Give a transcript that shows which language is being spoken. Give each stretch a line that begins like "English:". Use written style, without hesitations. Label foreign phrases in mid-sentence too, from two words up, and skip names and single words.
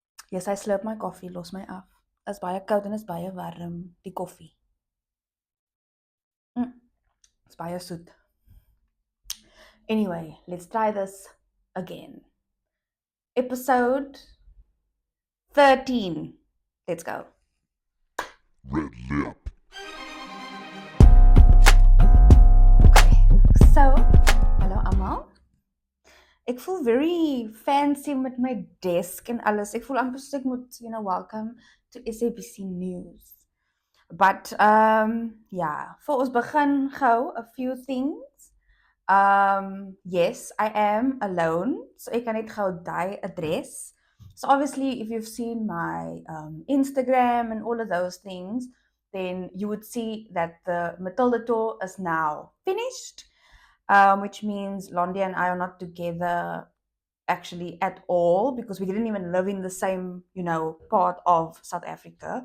English: Yes, I slurp my koffie,
Afrikaans: los my af. Is baie koud en is baie warm, die koffie. Is baie soet.
English: Anyway, let's try this again. Episode 13. Let's go. Red lip. Okay, so,
Afrikaans: hallo almal. Ek voel
English: very fancy
Afrikaans: met my desk en alles. Ek voel amper soos ek moet,
English: welcome to SABC News. But yeah,
Afrikaans: vir ons begin gou
English: a few things. Yes, I am alone,
Afrikaans: so ek kan net gou daai address.
English: So obviously, if you've seen my Instagram and all of those things, then you would see that the Matilda tour is now finished, which means Londi and I are not together actually at all because we didn't even live in the same, part of South Africa.